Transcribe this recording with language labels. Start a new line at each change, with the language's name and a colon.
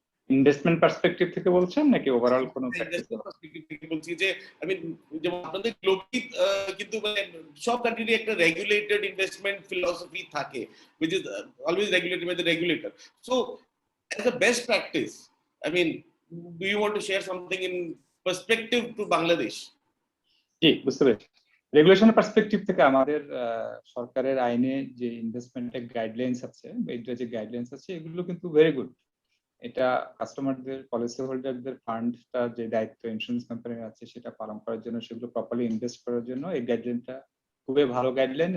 Bangla: Investment perspective থেকে বলছেন নাকি ওভারঅল কোনো ইনভেস্টমেন্ট পার্সপেক্টিভ থেকে বলছি যে আই মিন যেমন আপনাদের গ্লোবালি কিন্তু মানে সব কান্ট্রিরই একটা রেগুলেটেড ইনভেস্টমেন্ট ফিলসফি থাকে
English: which is always regulated by the regulator. So as a best practice, I mean, do you want to share something in perspective to Bangladesh?
Bangla: জি, বুঝতে পেরেছি। রেগুলেশনের পার্সপেক্টিভ থেকে আমাদের সরকারের আইনে যে ইনভেস্টমেন্টের গাইডলাইন্স আছে, এইটা যে গাইডলাইন্স আছে এগুলো কিন্তু ভেরি গুড। এটা কাস্টমারদের, পলিসি হোল্ডারদের ফান্ডটা যে দায়িত্ব ইন্স্যুরেন্স কোম্পানির আছে সেটা পালন করার জন্য, সেগুলো প্রপারলি ইনভেস্ট করার জন্য এই গাইডলাইনটা খুবই ভালো গাইডলাইন।